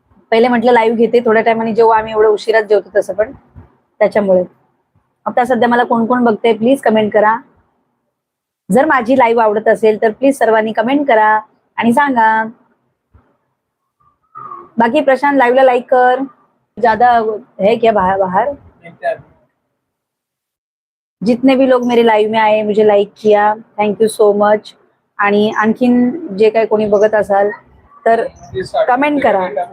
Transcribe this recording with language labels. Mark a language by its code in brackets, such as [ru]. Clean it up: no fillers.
[mr] पहिले म्हटलं लाईव्ह घेते, थोड्या टायमाने जेवू. आम्ही एवढं उशिराच जेवतो तसं पण, त्याच्यामुळे. आता सध्या मला कोण कोण बघते प्लीज कमेंट करा. जर माझी लाईव्ह आवडत असेल तर प्लीज सर्वांनी कमेंट करा आणि सांगा. बाकी प्रशांत लाईव्हला लाईक कर. [hi] ज्यादा है क्या बाहर? जितने भी लोग मेरे लाईव्ह में आए, मुझे लाईक किया, [en] Thank you so much. [mr] आणि आणखीन जे काही कोणी बघत असाल तर कमेंट करा.